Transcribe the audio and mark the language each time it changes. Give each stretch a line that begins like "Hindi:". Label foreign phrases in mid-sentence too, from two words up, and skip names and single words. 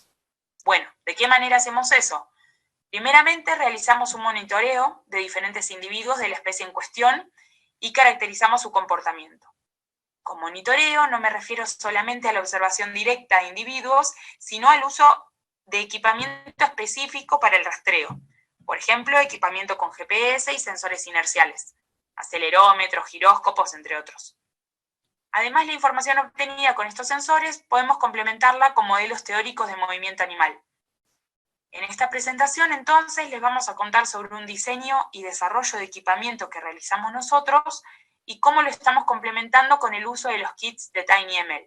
Spanish: Bueno, ¿de qué manera hacemos eso? Primeramente realizamos un monitoreo de diferentes individuos de la especie en cuestión y caracterizamos su comportamiento. Con monitoreo no me refiero solamente a la observación directa de individuos, sino al uso de equipamiento específico para el rastreo. Por ejemplo, equipamiento con GPS y sensores inerciales, acelerómetros, giróscopos, entre otros. Además, la información obtenida con estos sensores podemos complementarla con modelos teóricos de movimiento animal. En esta presentación, entonces, les vamos a contar sobre un diseño y desarrollo de equipamiento que realizamos nosotros y cómo lo estamos complementando con el uso de los kits de TinyML.